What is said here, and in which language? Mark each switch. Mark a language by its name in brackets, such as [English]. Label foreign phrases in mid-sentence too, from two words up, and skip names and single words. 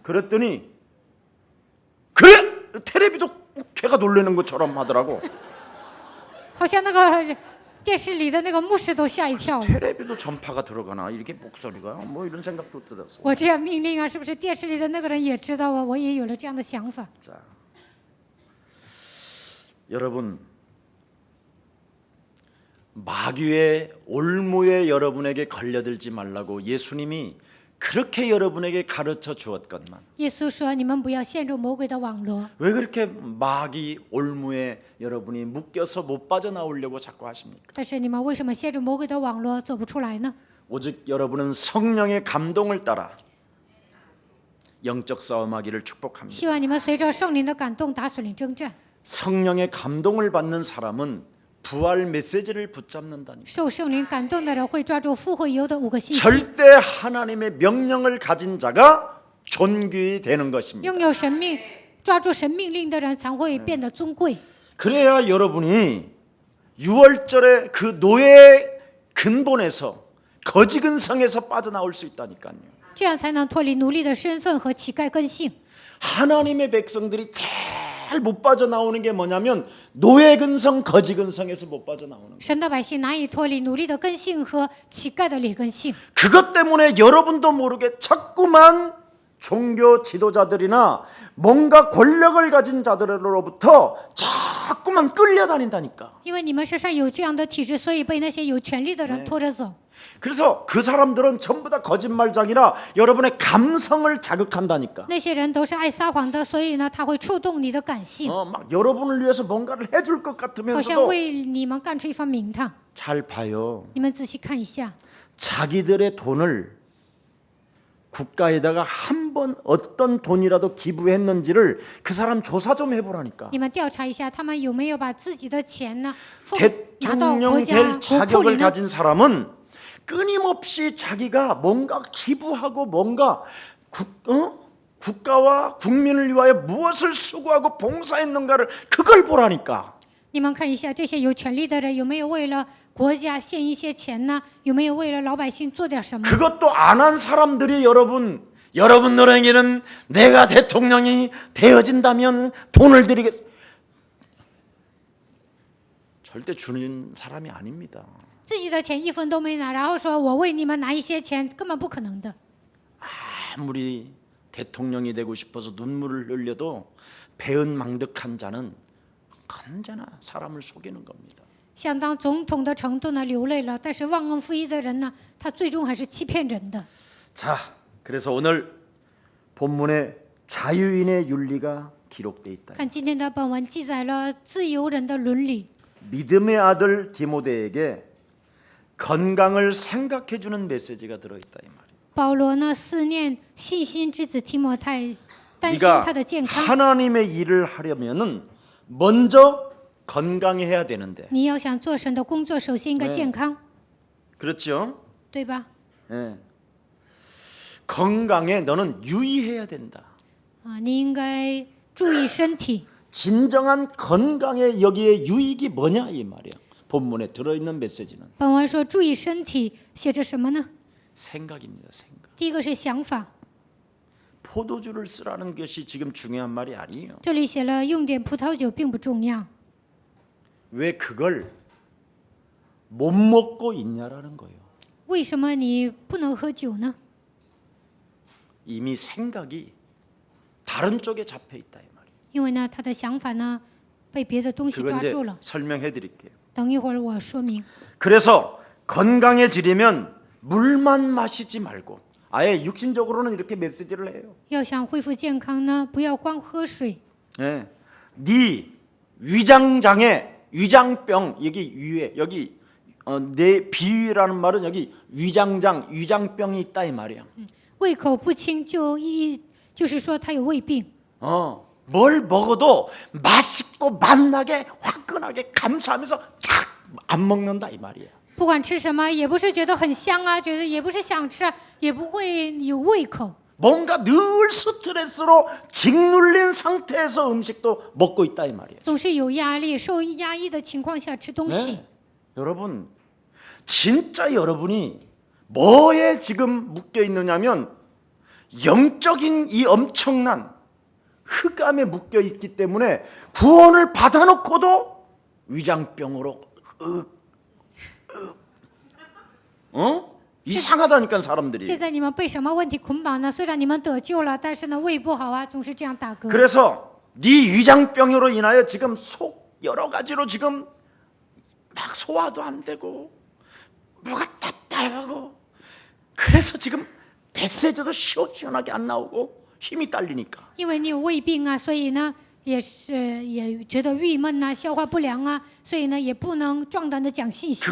[Korean] 그랬더니 그래 테레비도 걔가 놀라는 것처럼 하더라고. [Chinese] 好像那个电视里的那个牧师都吓一跳。 [Korean] 테레비도 전파가 들어가나 이렇게 목소리가 뭐 이런 생각도 들었어. [Chinese] 我这样命令啊，是不是电视里的那个人也知道啊？我也有了这样的想法。 [Korean] 자, 여러분 마귀의 올무에 여러분에게 걸려들지 말라고 예수님이 그렇게 여러분에게 가르쳐 주었건만 [Chinese] 耶稣说：“你们不要陷入魔鬼的网罗。 [Korean] 왜 그렇게 마귀 올무에 여러분이 묶여서 못 빠져나오려고 자꾸 하십니까? [Chinese] 但是你们为什么陷入魔鬼的网罗走不出来呢？ [Korean] 오직 여러분은 성령의 감동을 따라 영적 싸움하기를 축복합니다. [Chinese] 希望你们随着圣灵的感动打属灵征战。 [Korean] 성령의 감동을 받는 사람은 부활 메시지를 붙잡는다니까. [Chinese] 受圣灵感动的人会抓住复活油的5个信息。 [Korean] 절대 하나님의 명령을 가진 자가 존귀히 되는 것입니다. [Chinese] 拥有神命抓住神命令的人才会变得尊贵。 [Korean] 그래야 여러분이 유월절의 그 노예의 근본에서 거지근성에서 빠져나올 수 있다니까요. [Chinese] 这样才能脱离奴隶的身份和乞丐根性。 [Korean] 하나님의 백성들이 제일 못 빠져나오는 게 뭐냐면 노예근성, 거지근성에서 못 빠져나오는 거예요. [Chinese] 神的百姓难以脱离奴隶的根性和乞丐的劣根性。 [Korean] 그것 때문에 여러분도 모르게 자꾸만 종교 지도자들이나 뭔가 권력을 가진 자들로부터 자꾸만 끌려다닌다니까. [Chinese] 因为你们身上有这样的体质，所以被那些有权力的人拖着走。 [Korean] 그래서 그 사람들은 전부 다 거짓말장이라 여러분의 감성을 자극한다니까. [Chinese] 那些人都是爱撒谎的，所以呢，他会触动你的感性， [Korean] 막 여러분을 위해서 뭔가를 해줄 것 [Chinese] 好像 [Korean] 같으면서도 [Chinese] 为你们干出一番名堂。 [Korean] 잘 봐요. [Chinese] 你们仔细看一下， [Korean] 자기들의 돈을 국가에다가 한 번 어떤 돈이라도 기부했는지를 그 사람 조사 좀 해보라니까. [Chinese] 你们调查一下，他们有没有把自己的钱呢拿到国 [Korean] 대통령 [Chinese] 家 [Korean] 될 [Chinese] 国库里 [Korean] 자격을 [Chinese] 呢？ [Korean] 가진 사람은 끊임없이 자기가 뭔가 기부하고 뭔가 국가와 국민을 위하여 무엇을 수고하고 봉사했는가를 그걸 보라니까. [Chinese] 你们看一下这些有权力的人有没有为了国家献一些钱呢？有没有为了老百姓做点什么？ [Korean] 그것도 안 한 사람들이 여러분 노랭이는 내가 대통령이 되어진다면 돈을 드리겠. 절대 주는 사람이 아닙니다. [Chinese] 自己的钱一分都没拿，然后说我为你们拿一些钱，根本不可能的。 [Korean] 아무리 대통령이 되고 싶어서 눈물을 흘려도 배은망덕한 자는 언제나 사람을 속이는 겁니다. [Chinese] 想当总统的程度呢，流泪了，但是忘恩负义的人呢，他最终还是欺骗人的。 [Korean] 자, 그래서 오늘 본문에 자유인의 윤리가 기록돼 있다. [Chinese] 看今天的本文记载了自由人的伦理。 [Korean] 믿음의 아들 디모데에게 건강을 생각해 주는 메시지가 들어 있다 이 말이에요. [Chinese] 保罗呢，思念信心之子提摩太，担心 [Korean] 네가 [Chinese] 他的健康。 [Korean] 하나님의 일을 하려면은 먼저 건강해야 되는데. [Chinese] 你要想做神的工作，首先应该健康， [Korean] 그렇죠? [Chinese] 对吧？ [Korean] 예. 건강에 너는 유의해야 된다. [Chinese] 啊，你应该注意身体。 [Korean] 진정한 건강에 여기에 유익이 뭐냐 이 말이야. 본문에 들어 있는 메시지는 [Chinese] 本文说注意身体，写着什么呢？ [Korean] 생각입니다. 생각. [Chinese] 第一个是想法， [Korean] 포도주를 쓰라는 것이 지금 중요한 말이 아니에요. [Chinese] 这里写了用点葡萄酒并不重要， [Korean] 왜 그걸 못 먹고 있냐라는 거예요. [Chinese] 为什么你不能喝酒呢？ [Korean] 이미 생각이 다른 쪽에 잡혀 있다 이 말이에요. [Chinese] 因为呢，他的想法呢被别的东西 [Korean] 그건 [Chinese] 抓 [Korean] 이제 [Chinese] 住了。 [Korean] 설명해 드릴게요. [Chinese] 等一会儿我说明。 [Korean] 그래서 건강해지려면 물만 마시지 말고 아예 육신적으로는 이렇게 메시지를 해요. [Chinese] 要想恢复健康呢，不要光喝水。 [Korean] 네, 네 위장장애, 위장병 여기 위에 여기 내 비위라는 말은 여기 위장병이 있다 이 말이야. [Chinese] 胃口不清就是说他有胃病。 [Korean] 뭘 먹어도 맛있고 맛나게 화끈하게 감사하면서 착 안 먹는다 이 말이야. [Chinese] 不管吃什么，也不是觉得很香啊，觉得也不是想吃啊，也不会有胃口。 [Korean] 뭔가 늘 스트레스로 짓눌린 상태에서 음식도 먹고 있다 이 말이에요. [Chinese] 总是有压力、受压抑的情况下吃东西。 [Korean] 네. 여러분 진짜 여러분이 뭐에 지금 묶여 있느냐면 영적인 이 엄청난 흑암에 묶여 있기 때문에 구원을 받아놓고도 위장병으로 이상하다니까 사람들이. [Chinese] 现在你们被什么问题捆绑呢？虽然你们得救了，但是呢，胃不好啊，总是这样打嗝。 [Korean] 그래서 네 위장병으로 인하여 지금 속 여러 가지로 지금 막 소화도 안 되고 뭐가 답답하고 그래서 지금 메시지도 시원시원하게 안 나오고 힘이 딸리니까. [Chinese] 因为你有胃病啊，所以呢，也觉得郁闷呐、消化不良啊，所以呢，也不能壮胆的讲信息。